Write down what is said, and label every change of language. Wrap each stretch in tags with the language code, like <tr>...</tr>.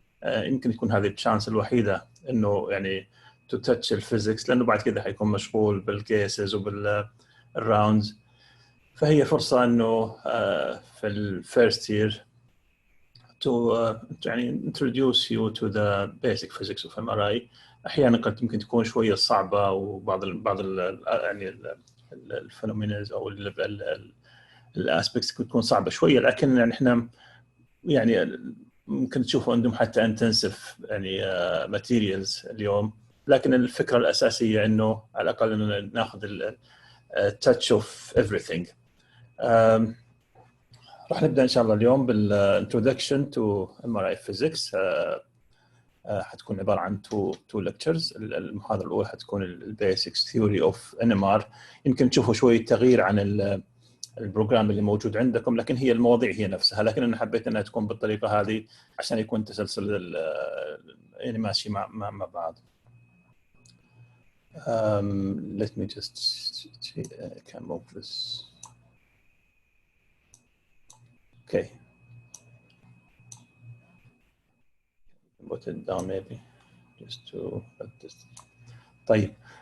<ar>يمكن يكون هذه الشانس الوحيدة انه يعني</ar> <en>to touch الفيزيكس،</en> <ar>لانه بعد كده حيكون مشغول بالكيسز وبالراوندز. فهي فرصة انه في</ar> <en>الفيرست year to</en> <ar>يعني</ar> <en>introduce you to the basic physics of MRI.</en> <ar>احيانا قد ممكن تكون شويه صعبه، وبعض يعني الفينومينز او الاسبكتس تكون صعبه شويه، لكن يعني احنا يعني ممكن تشوفوا عندهم حتى</ar> <en>intensive يعني materials</en> <ar>اليوم، لكن الفكره الاساسيه انه على الاقل انه ناخذ</ar> <en>touch of everything.</en> <ar>راح نبدا ان شاء الله اليوم بال</ar> <en>introduction to MRI physics.</en> <ar>حتكون عباره عن</ar> <en>two lectures.</en> <ar>المحاضره الاولى حتكون</ar> <en>البيسكس theory of NMR.</en> <ar>يمكن تشوفوا شويه تغيير عن البروجرام اللي موجود عندكم، لكن هي المواضيع هي نفسها، لكن انا حبيت انها تكون بالطريقه هذه عشان يكون تسلسل يعني ماشي مع بعض.</ar> <en>Let me just see, I can move this. Okay. Put it down maybe just to put this.</en> <ar>طيب.</ar>